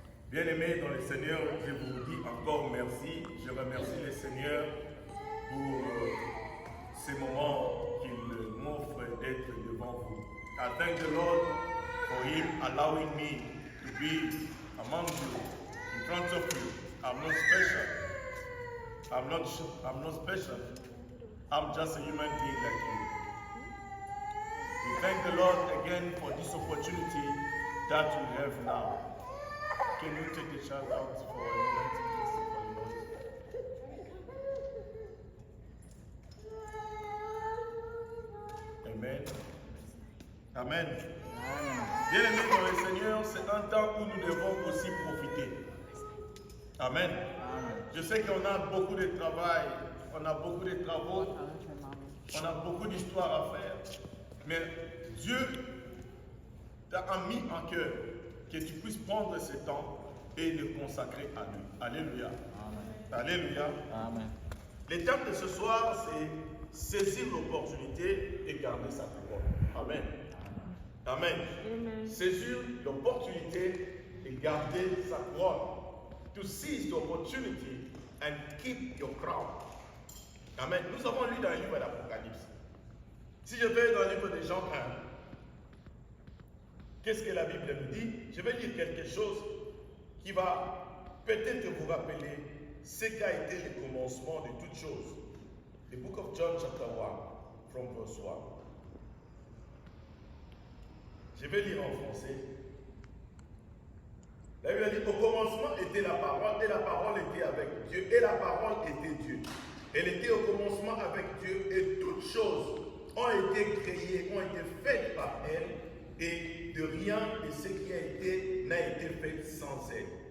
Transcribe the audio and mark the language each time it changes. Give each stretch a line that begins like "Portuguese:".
French: Bien-aimés dans le Seigneur, je vous dis encore merci. Je remercie le Seigneur pour ces moments qu'il m'offre d'être devant vous.
English: I thank the Lord for Him allowing me to be among you, in front of you. I'm not special. I'm not special. I'm just a human being like you. We thank the Lord again for this opportunity that we have now. Can you take the child out for a moment, Amen. Amen.
French: Bien-aimés dans le Seigneur, c'est un temps où nous devons aussi profiter. Amen. Je sais qu'on a beaucoup de travail, on a beaucoup de travaux, on a beaucoup d'histoires à faire, mais Dieu t'a mis en cœur que tu puisses prendre ce temps et le consacrer à lui. Alléluia. Amen. Alléluia. Amen. Le thème de ce soir, c'est saisir l'opportunité et garder sa parole. Amen. Amen. Amen. Saisir l'opportunité et garder sa parole.
English: To seize the opportunity and keep your crown.
French: Amen. Nous avons lu dans le livre d'Apocalypse. Si je vais dans le livre de Jean 1, qu'est-ce que la Bible nous dit? Je vais lire quelque chose qui va peut-être vous rappeler ce qu'a été le commencement de toutes choses.
English: The book of John chapter 1, from verse 1.
French: Je vais lire en français. La Bible dit, au commencement était la parole, et la parole était avec Dieu, et la parole était Dieu. Elle était au commencement avec Dieu, et toutes choses ont été créées, ont été faites par elle, et de rien de ce qui a été n'a été fait sans elle.